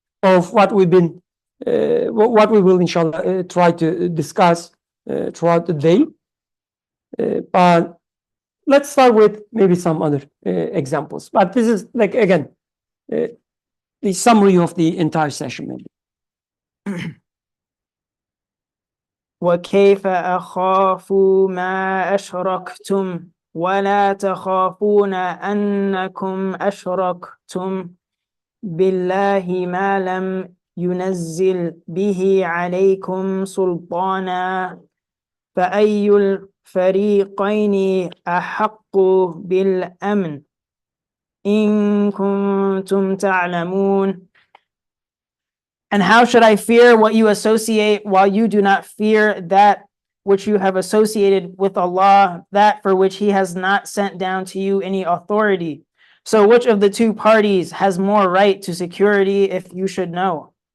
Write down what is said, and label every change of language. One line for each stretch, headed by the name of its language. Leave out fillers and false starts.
English: of what we've been, what we will inshallah try to discuss throughout the day. But let's start with maybe some other examples. But this is like, again, the summary of the entire session maybe.
Arabic: وكيف أخاف ما أشركتم ولا تخافون أنكم أشركتم بالله ما لم ينزل به عليكم سلطانا فأي الفريقين أحق بالأمن إن كنتم تعلمون.
English: And how should I fear what you associate while you do not fear that which you have associated with Allah, that for which He has not sent down to you any authority? So which of the two parties has more right to security if you should know?